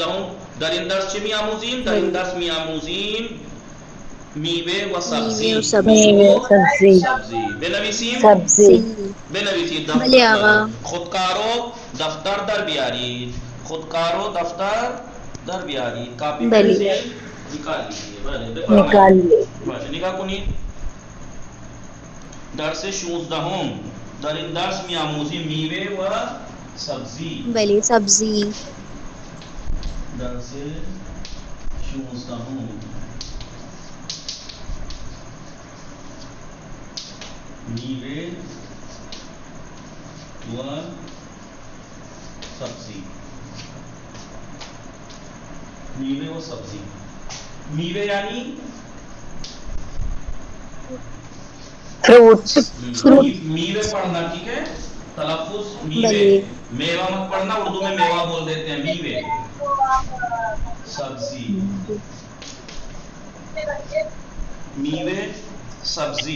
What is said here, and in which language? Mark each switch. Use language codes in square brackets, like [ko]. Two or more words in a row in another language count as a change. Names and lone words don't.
[fa] در این درس چه میآموزیم؟ در این درس میآموزیم میوه و سبزی. بنویسیم. بنویسید. بلی آقا. خودکارو دفتر در بیارید. خودکارو دفتر در بیارید. کاپی بلی. [ur] پنسل نکال لیجیے. [fa] بله بفرمایید. بله نگاه کنید. درس 16 در این درس میآموزیم میوه و سبزی. بلی سبزی. درس 16 میوه و سبزی. میوه و سبزی. میوه یعنی [ur] فروٹس. میوے پڑھنا ٹھیک ہے. تلفظ میوے. میوہ مت پڑھنا. اردو میں میوہ بول دیتے ہیں. میوے. سبزی. میوے سبزی.